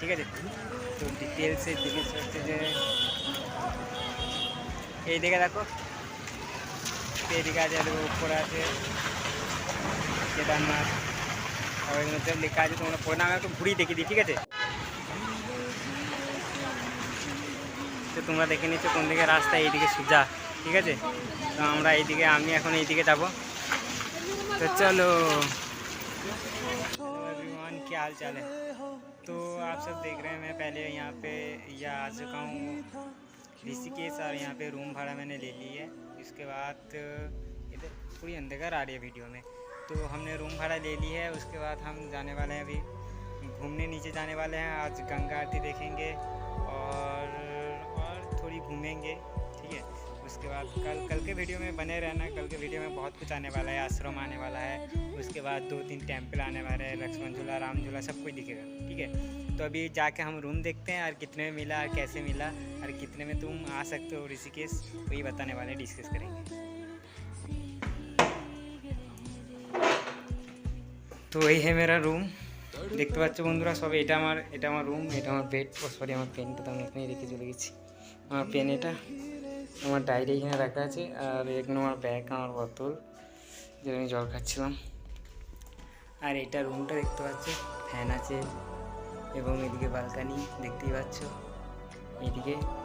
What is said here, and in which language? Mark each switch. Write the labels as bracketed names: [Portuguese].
[Bangla] ঠিক আছে, তো ডিটেলসের জিনিস হচ্ছে যে এই দিকে দেখো, এইদিকে আছে, উপরে আছে কেদারনাথ, আর এর মধ্যে লেখা আছে, তোমরা পড়ে না, আমি একটু ঘুরিয়ে দেখিয়ে দিই। ঠিক আছে, তো তোমরা দেখে নিচ্ছ কোন দিকে রাস্তা, এইদিকে সোজা। ঠিক আছে, তো আমরা এইদিকে, আমি এখন এইদিকে যাবো। [Hindi] तो चलो एवरीवन, क्या हाल चाल है। तो आप सब देख रहे हैं, मैं पहले यहाँ पे आ चुका हूँ ऋषिकेश, और यहाँ पे रूम भाड़ा मैंने ले ली है। इसके बाद इधर पूरी अंधकार आ रही है वीडियो में, तो हमने रूम भाड़ा ले ली है। उसके बाद हम जाने वाले हैं अभी घूमने, नीचे जाने वाले हैं। आज गंगा आरती देखेंगे और थोड़ी घूमेंगे। ठीक है, उसके बाद कल के वीडियो में बने रहना। कल के वीडियो में बहुत कुछ आने वाला है, आश्रम आने वाला है, उसके बाद 2-3 टेम्पल आने वाले हैं, लक्ष्मण झूला, राम झूला, सब कुछ दिखेगा। ठीक है, तो अभी जाके हम रूम देखते हैं, और कितने में मिला और कैसे मिला, और कितने में तुम आ सकते हो ऋषिकेश, वही बताने वाले, डिस्कस करेंगे। तो वही है मेरा रूम, [Bangla] দেখতে পাচ্ছ বন্ধুরা সব। এটা আমার রুম, এটা আমার বেড। ও সরি, আমার পেনটা তো আমি এখানেই রেখে চলে গেছি। আমার পেন, এটা আমার ডায়েরি এখানে রাখা আছে, আর এখানে আমার ব্যাগ, আমার বোতল, যে আমি জল খাচ্ছিলাম। আর এটা রুমটা দেখতে পাচ্ছ, ফ্যান আছে, এবং এদিকে বালকানি দেখতেই পাচ্ছ। এইদিকে।